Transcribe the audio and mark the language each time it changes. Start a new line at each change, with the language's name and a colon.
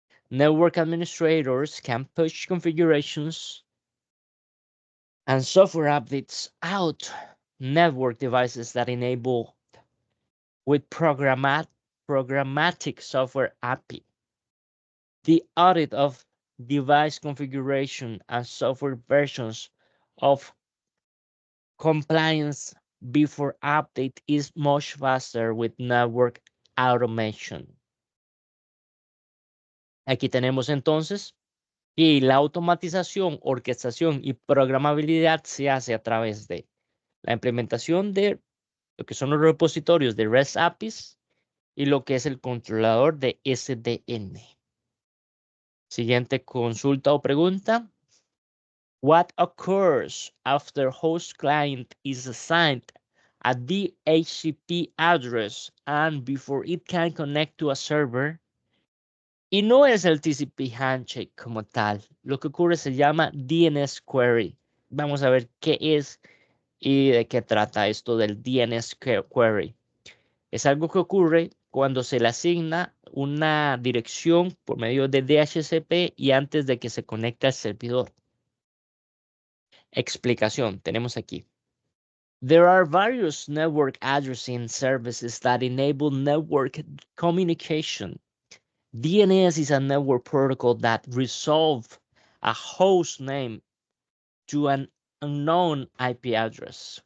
English: Network administrators can push configurations and software updates out network devices that enable with programmatic software API. The audit of device configuration and software versions of compliance before update is much faster with network automation.
Spanish: Aquí tenemos entonces que la automatización, orquestación y programabilidad se hace a través de la implementación de lo que son los repositorios de REST APIs y lo que es el controlador de SDN. Siguiente consulta o pregunta.
English: What occurs after host client is assigned a DHCP address and before it can connect to a server?
Spanish: Y no es el TCP handshake como tal. Lo que ocurre se llama DNS query. Vamos a ver qué es y de qué trata esto del DNS query. Es algo que ocurre cuando se le asigna una dirección por medio de DHCP y antes de que se conecte al servidor. Explicación, tenemos aquí.
English: There are various network addressing services that enable network communication. DNS is a network protocol that resolves a host name to an unknown IP address.